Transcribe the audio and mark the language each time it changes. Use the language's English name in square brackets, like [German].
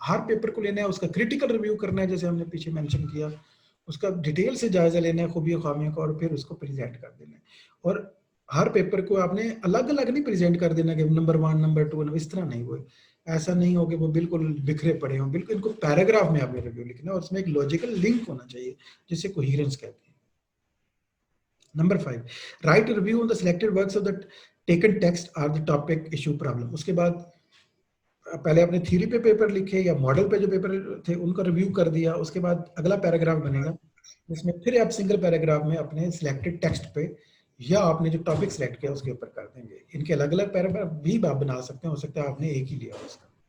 [Urdu] ہر paper کو لینا ہے, اس کا کریٹیکل ریویو کرنا ہے, جیسے ہم نے پیچھے مینشن کیا, اس کا ڈیٹیل سے جائزہ لینا ہے خوبی و خامیوں کا, اور پھر اس کو پریزنٹ کر دینا ہے. اور ہر پیپر کو آپ نے الگ الگ نہیں پریزنٹ کر دینا کہ نمبر 1 نمبر 2 اس طرح نہیں, وہ ایسا نہیں ہو کہ وہ بالکل بکھرے پڑے ہوں. بالکل ان کو پیراگراف میں آپ نے ریویو لکھنا ہے, اور اس میں ایک لاجیکل لنک ہونا چاہیے جسے کوہیرنس کہتے ہیں. [English] Number 5, write review on the selected works of the taken text or the topic issue problem. [Urdu] اس کے بعد پہلے اپنے تھیوری پہ پیپر لکھے یا ماڈل پہ جو پیپر تھے ان کا ریویو کر دیا. اس کے بعد اگلا پیراگراف بنے گا جس میں پھر آپ سنگل پیراگراف میں اپنے سلیکٹڈ ٹیکسٹ پہ یا آپ نے جو ٹاپک سلیکٹ کیا اس کے اوپر کر دیں گے. ان کے الگ الگ پیراگراف بھی آپ بنا سکتے ہیں, ہو سکتا ہے آپ نے ایک ہی لیا ہو اس کا.